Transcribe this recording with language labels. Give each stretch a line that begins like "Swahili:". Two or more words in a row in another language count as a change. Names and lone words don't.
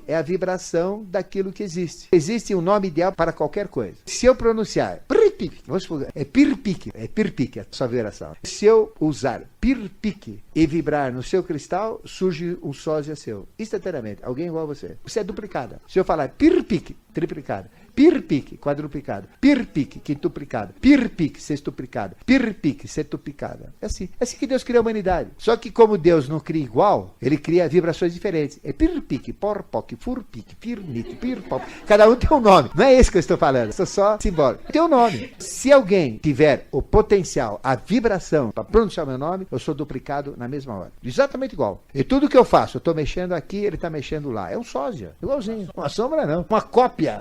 Portuguese: É a vibração daquilo que existe. Existe um nome ideal para qualquer coisa. Se eu pronunciar pirpique, vamos supor, é pirpique a sua vibração. Se eu usar pirpique e vibrar no seu cristal, surge um sósia seu. Instantaneamente, alguém igual a você. Você é duplicada. Se eu falar pirpique, triplicada. Pirpique, quadruplicado. Pirpique, quintuplicado. Pirpique, sextuplicado. Pirpique, setuplicada. É assim. É assim que Deus criou a humanidade. Só que como Deus não cria igual, ele cria vibrações diferentes. É pirpique, porpoque, furpique, pirnite, pirpop. Cada um tem um nome. Não é esse que eu estou falando. Estou só simbólico. Tem um nome. Se alguém tiver o potencial, a vibração para pronunciar meu nome, eu sou duplicado na mesma hora. Exatamente igual. E tudo que eu faço, eu estou mexendo aqui, ele está mexendo lá. É um sósia. Igualzinho. Uma sombra não. Uma cópia.